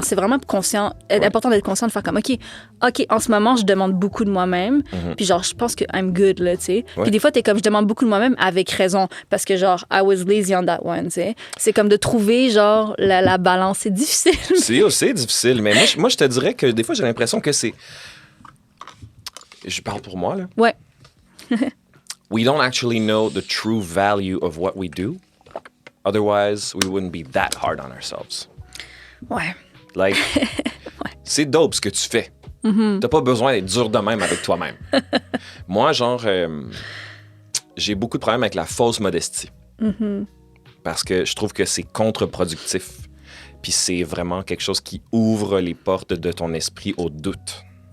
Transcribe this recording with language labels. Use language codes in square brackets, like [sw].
[fr] C'est vraiment important d'être conscient de faire comme, OK, en ce moment, je demande beaucoup de moi-même, puis genre, je pense que [en] I'm good, [fr] là, tu sais. Puis des fois, t'es comme, je demande beaucoup de moi-même avec raison, parce que genre, [en] I was lazy on that one, [fr] tu sais. C'est comme de trouver, genre, la balance. C'est difficile. C'est difficile, mais moi, je te dirais que des fois, j'ai l'impression que c'est... Je parle pour moi, là. Ouais. [en] We don't actually know the true value of what we do. Otherwise, we wouldn't be that hard on ourselves. [fr] Ouais. Like, c'est dope ce que tu fais. T'as pas besoin d'être dur de même avec toi-même. Moi, genre, j'ai beaucoup de problèmes avec la fausse modestie. Parce que je trouve que c'est contre-productif. Puis c'est vraiment quelque chose qui ouvre les portes de ton esprit au doute.